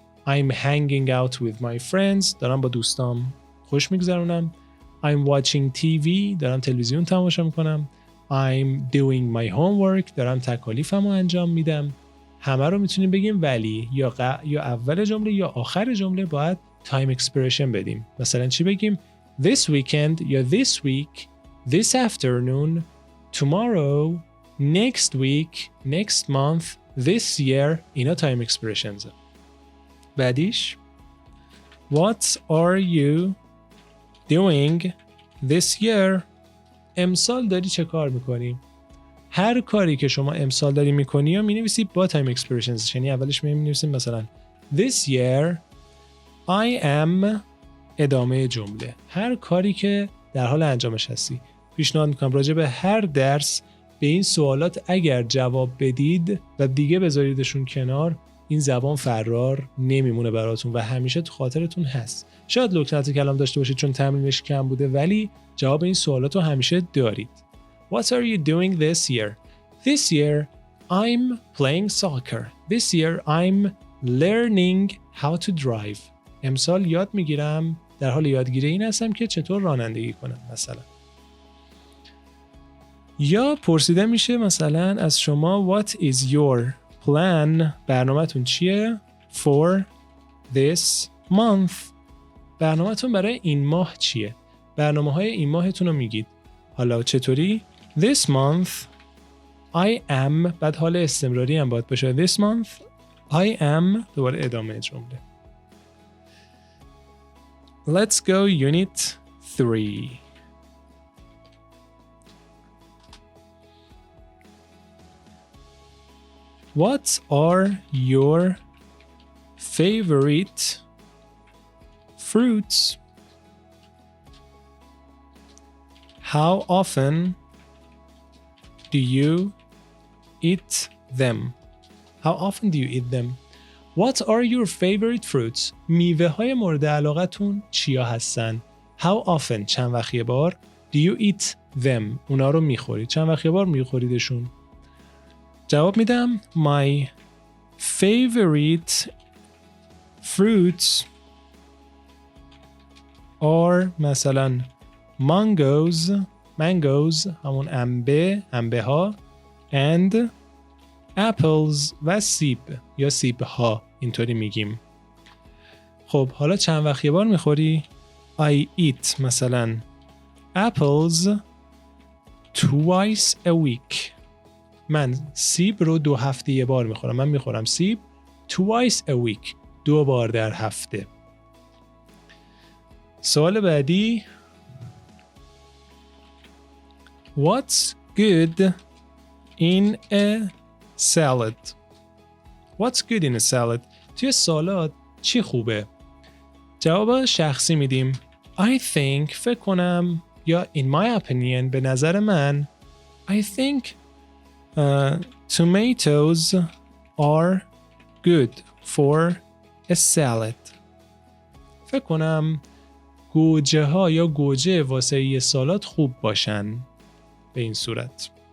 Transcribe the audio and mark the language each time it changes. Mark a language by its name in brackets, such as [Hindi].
[English] I'm hanging out with my friends. [Persian] دارم با دوستام خوش میگذرونم. [English] I'm watching TV. [Persian] دارم تلویزیون تماشا میکنم. [English] I'm doing my homework. [Persian] دارم تکالیفمو انجام میدم. همه رو میتونیم بگیم ولی یا اول جمله یا آخر جمله باید [English] time expression [Persian] بدیم. مثلا چی بگیم؟ [English] This weekend یا this week, this afternoon, tomorrow, next week, next month, this year. اینا time expressions. بعدیش What are you doing this year? [Persian] امسال داری چه کار میکنی؟ هر کاری که شما امسال داری میکنی یا مینویسی با time expressions. یعنی اولش مینویسیم مثلا [English] This year I am [Persian] ادامه جمله. هر کاری که در حال انجامش هستی. پیشنهاد میکنم راجع به هر درس به این سوالات اگر جواب بدید و دیگه بذاریدشون کنار، این زبان فرار نمیمونه براتون و همیشه تو خاطرتون هست. شاید لکنت کلام داشته باشید چون تمرینش کم بوده، ولی جواب این سوالات رو همیشه دارید. [English] What are you doing this year? This year I'm playing soccer. This year I'm learning how to drive. [Persian] امسال یاد میگیرم، در حال یادگیری این هستم که چطور رانندگی کنم مثلا. یا پرسیده میشه مثلا از شما [English] What is your plan؟ [Persian] برنامه‌تون چیه؟ [English] For this month. [Persian] برنامه‌تون برای این ماه چیه؟ برنامه‌های این ماهتون رو میگید. حالا چطوری؟ [English] This month I am، [Persian] بعد حال استمراری هم باید باشه. This month I am، دوباره ادامه جمله. [English] Let's go unit 3. What are your favorite fruits? How often do you eat them? How often do you eat them? What are your favorite fruits? [Persian] میوه های مورد علاقتون چیا هستن؟ [English] How often [Persian] چند وقت یه بار [English] do you eat them؟ [Persian] اونا رو میخورید. چند وقت یه بار میخوریدشون؟ جواب میدم [English] My favorite fruits are [Persian] مثلا mangoes همون انبه ها [English] and apples [Persian] و سیب یا سیب ها اینطوری میگیم. خب حالا چند وقت یه بار میخوری؟ [English] I eat [Persian] مثلا [English] apples twice a week. [Persian] من سیب رو 2 هفته یه بار میخورم. من میخورم سیب [English] twice a week، [Persian] 2 بار در هفته. سوال بعدی [English] What's good in a salad? What's good in a salad? [Persian] توی سالاد چی خوبه؟ جواب شخصی میدیم. [English] I think [Persian] فکر کنم [English] یا in my opinion [Persian] به نظر من [English] I think tomatoes are good for a salad. [Persian] فکر کنم گوجه ها یا گوجه واسه یه سالاد خوب باشن به این صورت.